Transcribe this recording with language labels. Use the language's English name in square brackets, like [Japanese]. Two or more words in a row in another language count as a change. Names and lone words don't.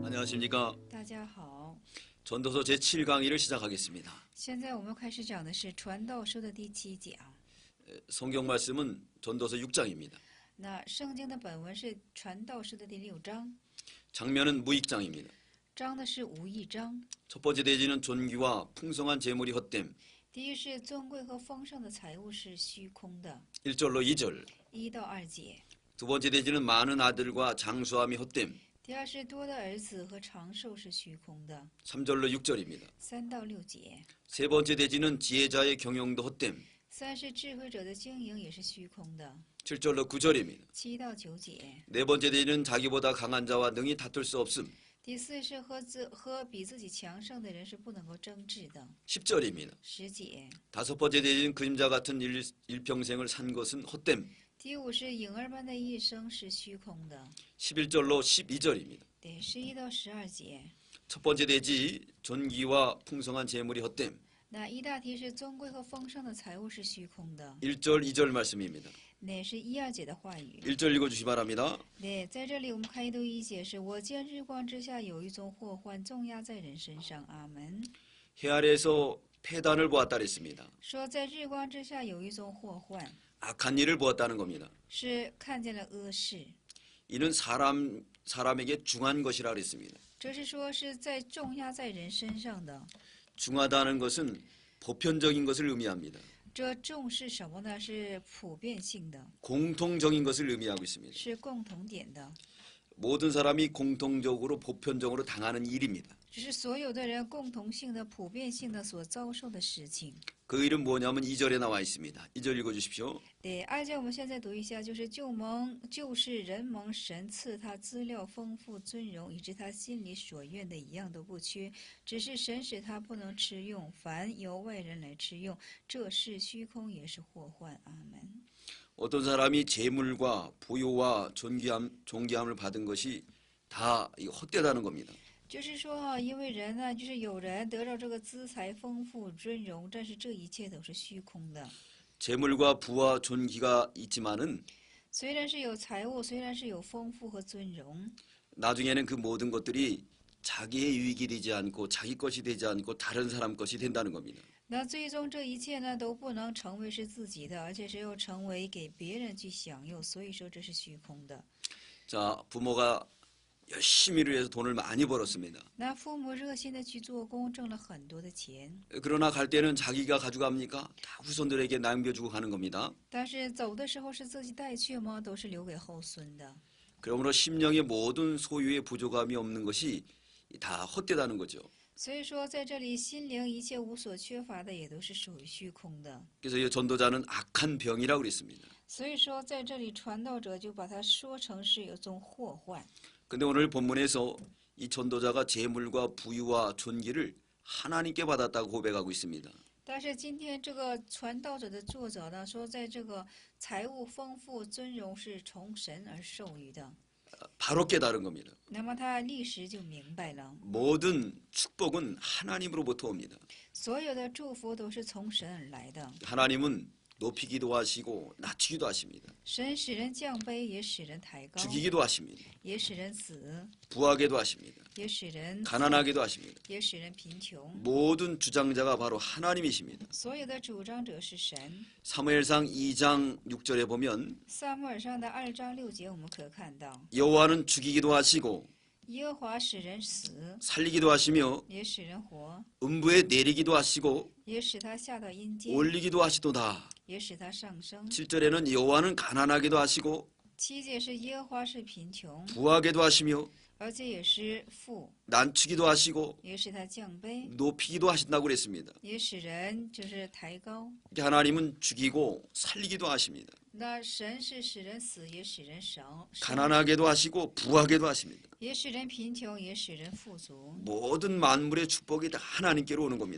[Korean] 안녕하십니까. [Chinese] 大家好， [Korean] 전도서 제7강의를 시작하겠습니다. [Chinese] 现在我们开始讲的是传道书的第7讲。 [Korean] 성경 말씀은 전도서 6장입니다. [Chinese] 那圣经的本文是传道书的第6章， [Korean] 장면은 무익장입니다. [Chinese] 章的是无义章。 [Korean] 첫 번째 대지는 존귀와 풍성한 재물이 헛됨. [Chinese] 第一是尊贵和丰盛的财物是虚空的， [Korean] 1절로 2절. [Chinese] 1 到2节。 [Korean] 두 번째 대지는 많은 아들과 장수함이 헛됨. [Chinese] 第二是多的儿子和长寿是虚空的， [Korean] 3절로 6절입니다. [Chinese] 3 到6节。 [Korean] 세 번째 대지는 지혜자의 경영도 헛됨. [Chinese] 3 是智慧者的经营也是虚空的， [Korean] 7절로 9절입니다. [Chinese] 7 到9节。 [Korean] 네 번째 대지는 자기보다 강한 자와 능히 다툴 수 없음. [Chinese] 第4是和比自己强盛的人是不能够争执的， [Korean] 10절입니다. [Chinese] 10节。 [Korean] 다섯 번째 대지는 그림자 같은 일평생을 산 것은 헛됨. [Chinese] 第5是影儿般的一生是虚空的， [Korean] 11절로 12절입니다. [Chinese] 对11到12节。 [Korean] 첫 번째 대지 존귀와 풍성한 재물이 헛됨. [Chinese] 那一大题是尊贵和丰盛的财物是虚空的， [Korean] 1절 2절 말씀입니다. [Chinese] 那是1、2节的话语。 [Korean] 1절 읽어주시 바랍니다. [Chinese] 对，在这里我们看1读1节是我见日光之下有一种祸患重压在人身上，阿门。 [Korean] 해 아래에서 폐단을 보았다 그랬습니다. [Chinese] 说在日光之下有一种祸患， [Korean] 악한 일을 보았다는 겁니다. [Chinese] 是看见了恶事， [Korean] 이는 사람에게 중한 것이라 그랬습니다. [Chinese] 这是说是在重压在人身上的。 [Korean] 중하다는 것은 보편적인 것을 의미합니다. [Chinese] 这重是什么呢？是普遍性的， [Korean] 공통적인 것을 의미하고 있습니다. [Chinese] 是共同点的。 [Korean] 모든 사람이 공통적으로 보편적으로 당하는 일입니다. [Chinese] 只是所有的人共同性的、普遍性的所遭受的事情。 [Korean] 그 일은 뭐냐면 2절에 나와 있습니다. 2절 읽어주십시오. [Chinese] 对，2节我们现在读一下，就是人蒙神赐他资料丰富尊荣，以致他心里所愿的一样都不缺，只是神使他不能吃用，凡由外人来吃用，这是虚空也是祸患。阿门。 [Korean] 어떤 사람이 재물과 부요와 존귀함을 받은 것이 다 헛되다는 겁니다. [Chinese] 就是说因为人呢，就是有人得到这个资财丰富尊荣，但是这一切都是虚空的。 [Korean] 재물과 부와 존귀가 있지만은 [Chinese] 虽然是有财物，虽然是有丰富和尊荣， [Korean] 나중에는 그 모든 것들이 자기의 유익이 되지 않고 자기 것이 되지 않고 다른 사람 것이 된다는 겁니다. [Chinese] 那最终这一切呢都不能成为是自己的，而且是要成为给别人去享用，所以说这是虚空的。 [Korean] 자, 부모가 열심히 일을 해서 돈을 많이 벌었습니다. [Chinese] 那父母热心的去做工，挣了很多的钱， [Korean] 그러나 갈 때는 자기가 가져갑니까? 다 후손들에게 남겨주고 가는 겁니다. [Chinese] 但是走的时候是自己带去吗？都是留给后孙的。 [Korean] 그러므로 심령의 모든 소유의 부족함이 없는 것이 다 헛되다는 거죠. [Chinese] 所以说，在这里心灵一切无所缺乏的，也都是属于虚空的。 [Korean] 그래서 이 전도자는 악한 병이라고 그랬습니다. [Chinese] 所以说，在这里传道者就把它说成是有种祸患。 [Korean] 근데 오늘 본문에서 이 전도자가 재물과 부유와 존귀를 하나님께 받았다고 고백하고 있습니다. [Chinese] 但是今天这个传道者的作者呢，说在这个财物丰富、尊荣是从神而授予的。 [Korean] 바로 깨달은 겁니다. [Chinese] 那么他立时就明白了， [Korean] 모든 축복은 하나님으로부터 옵니다. [Chinese] 所有的祝福都是从神而来的。 [Korean] 하나님은 높이기도 하시고 낮추기도 하십니다. [Chinese] 神使人降卑，也使人抬高， [Korean] 죽이기도 하십니다. [Chinese] 也使人死， [Korean] 부하게도 하십니다. [Chinese] 也使人 [Korean] 가난하게도 하십니다. [Chinese] 也使人贫穷。 [Korean] 모든 주장자가 바로 하나님이십니다. [Chinese] 所有的主张者是神。 [Korean] 사무엘상 2장 6절에 보면 [Chinese] 撒母耳上的2章6节，我们可看到， [Korean] 여호와는 죽이기도 하시고 [Chinese] 耶和华使人死， [Korean] 살리기도 하시며 [Chinese] 也使人活， [Korean] 음부에 내리기도 하시고 [Chinese] 也使他下到阴间， [Korean] 올리기도 하시도다. [Chinese] 也使他上升。 [Korean] 7절에는 여호와는 가난하게도 하시고 [Chinese] 7 节是耶和华是贫穷， [Korean] 부하게도 하시며 [Chinese] 而且也是富， [Korean] 난추기도 하시고 [Chinese] 也使他降卑， [Korean] 높이기도 하신다고 그랬습니다. [Chinese] 也使人就是抬高。 [Korean] 하나님은 죽이고 살리기도 하십니다. [Chinese] 那神是使人死，也使人生， [Korean] 가난하게도 하시고 부하게도 하십니다. [Chinese] 也使人贫穷，也使人富足。 [Korean] 모든 만물의 축복이 다 하나님께로 오는 겁니다.